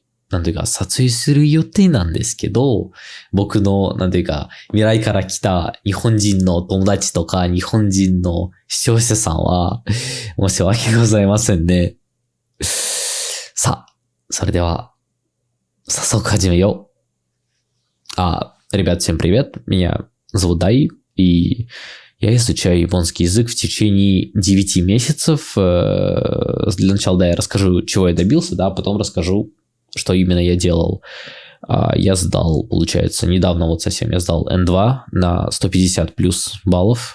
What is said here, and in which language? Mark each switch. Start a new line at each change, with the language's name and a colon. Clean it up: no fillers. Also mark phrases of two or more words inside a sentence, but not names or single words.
Japanese: 撮影する予定なんですけど、僕の、未来から来た日本人の友達とか日本人の視聴者さんは、申し訳ございませんね。さあ、それでは、早速始めよう。
Russian: Ребят, всем привет. Меня зовут Дай, и я изучаю японский язык в течение 9 месяцев. Для начала, я расскажу, чего я добился, потом расскажу, что именно я делал. Я сдал, получается, недавно совсем я сдал N2 на 150 плюс баллов.